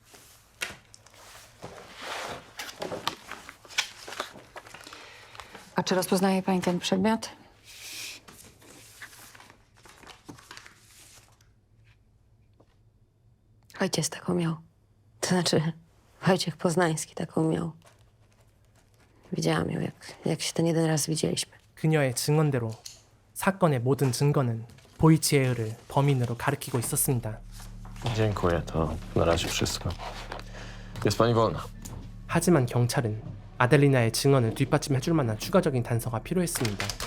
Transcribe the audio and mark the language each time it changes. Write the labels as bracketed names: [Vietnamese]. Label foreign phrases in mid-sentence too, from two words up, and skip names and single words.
[Polish] A czy rozpoznaje pani ten przedmiot? Ojciec taką miał. To znaczy, Wojciech Poznański taką miał. Widziałam ją, jak się ten jeden raz widzieliśmy. [Korean] 그녀의 증언대로 사건의 모든 증거는 보이치에흐를 범인으로 가리키고 있었습니다. [Polish] Dziękuję, to na razie wszystko. Jest pani wolna. [Korean] 하지만 경찰은 아델리나의 증언을 뒷받침해줄 만한 추가적인 단서가 필요했습니다.